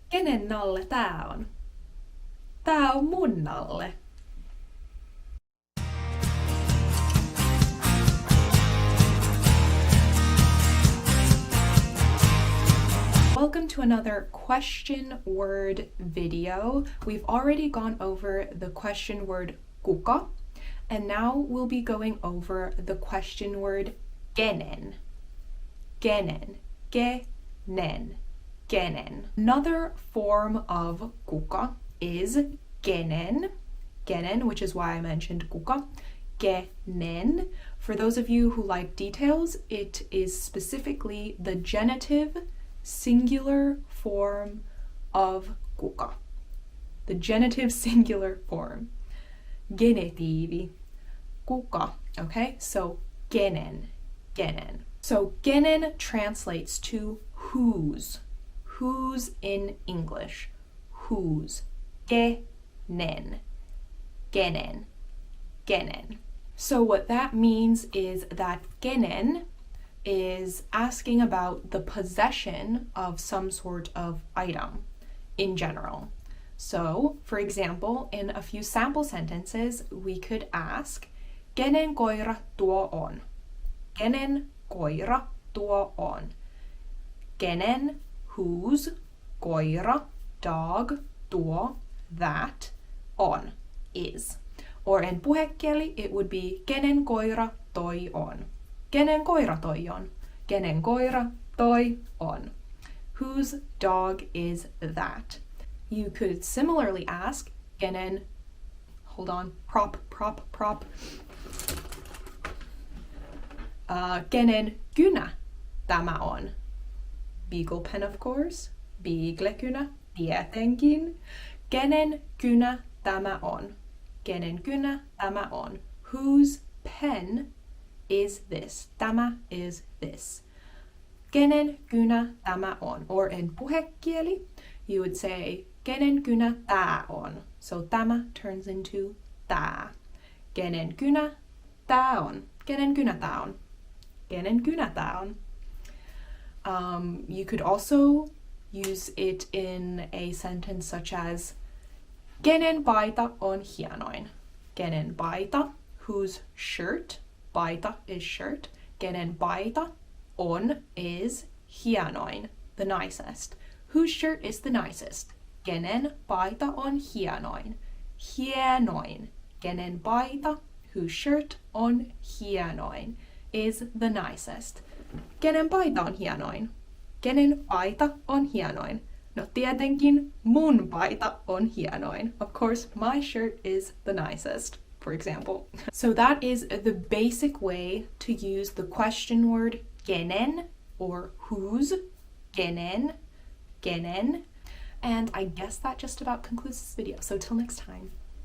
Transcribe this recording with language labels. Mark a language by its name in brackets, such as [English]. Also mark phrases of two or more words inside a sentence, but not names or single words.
[Finnish] Kenen nalle tää on? Tää on mun nalle. [English] Welcome to another question word video. We've already gone over the question word kuka, and now we'll be going over the question word kenen. [Finnish] Kenen. Kenen. Kenen. [English] Another form of kuka is kenen. Kenen, which is why I mentioned kuka. Kenen. For those of you who like details, it is specifically the genitive singular form of kuka. The genitive singular form. [Finnish] Genitiivi. Kuka. [English] Okay, so kenen. Kenen. So kenen translates to whose. Whose in English. Whose. [Finnish] Kenen. Kenen. Kenen. [English] So what that means is that kenen is asking about the possession of some sort of item in general. So, for example, in a few sample sentences, we could ask, [Finnish] kenen koira tuo on? Kenen koira tuo on? Kenen, whose, koira, dog, tuo, [English] that, on, is. Or in puhekieli, it would be [Finnish] kenen koira toi on? [English] Kenen koira toi on? Kenen koira toi on? Whose dog is that? You could similarly ask, kenen, hold on, prop. [Finnish] Kenen kynä tämä on? [English] Beagle pen, of course. [Finnish] Beagle-kynä, tietenkin. Kenen kynä tämä on? Kenen kynä tämä on? [English] Whose pen is this? Tämä is this. [Finnish] Kenen kynä tämä on? [English] Or in puhekieli, you would say, [Finnish] kenen kynä tää on? [English] So tämä turns into tää. [Finnish] Kenen kynä tää on? Kenen kynä tää on? Kenen kynä tää on? [English] You could also use it in a sentence such as, [Finnish] kenen paita on hienoin? Kenen paita? [English] Whose shirt? Paita is shirt. [Finnish] Kenen paita on is hienoin, [English] the nicest. Whose shirt is the nicest? [Finnish] Kenen paita on hienoin? Hienoin. Kenen paita, [English] whose shirt [Finnish] on hienoin, [English] is the nicest. [Finnish] Kenen paita on hienoin? Kenen paita on hienoin? No tietenkin mun paita on hienoin. [English] Of course, my shirt is the nicest, for example. So that is the basic way to use the question word kenen or whose. [Finnish] Kenen. Kenen. [English] And I guess that just about concludes this video. So till next time.